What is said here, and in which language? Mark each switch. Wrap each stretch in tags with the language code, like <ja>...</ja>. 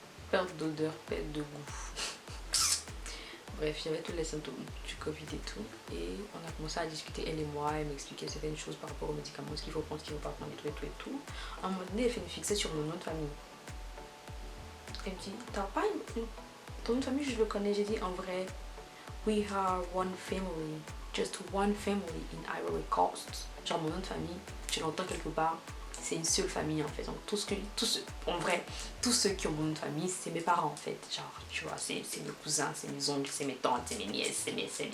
<fr>Perte d'odeur, perte de goût. Bref, il y avait tous les symptômes du Covid et tout. Et on a commencé à discuter, elle et moi. Elle m'expliquait certaines choses par rapport aux médicaments, ce qu'il faut prendre, ce qu'il ne faut pas prendre et tout. À un moment donné, elle fait une fixette sur mon nom de famille. Elle me dit, t'as pas ton nom de famille, je le connais. J'ai dit, en vrai,</fr> <en>we are one family. Just one family in Ivory Coast.</en> <fr>Genre mon nom de famille, tu l'entends quelque part. C'est une seule famille en fait. Donc en vrai, tous ceux qui ont mon nom de famille, c'est mes parents en fait. Genre, tu vois, c'est mes cousins, c'est mes oncles, c'est mes tantes, c'est mes nièces, c'est mes.</fr>